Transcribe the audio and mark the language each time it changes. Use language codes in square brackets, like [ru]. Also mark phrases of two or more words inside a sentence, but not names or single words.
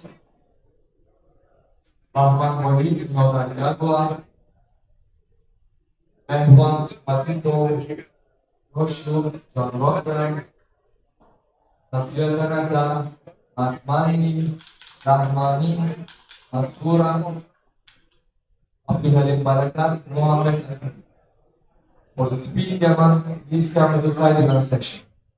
[en] Bahman Wahid, Nodan Yagua, Mehwant Matito, Roshu, John Rothberg, Natsir Kanada, Mahmani, Rahmani, Mansura, Abdul Halim Barakat, Mohammed. For the SPEEDGAMMON, please come to the side in our section.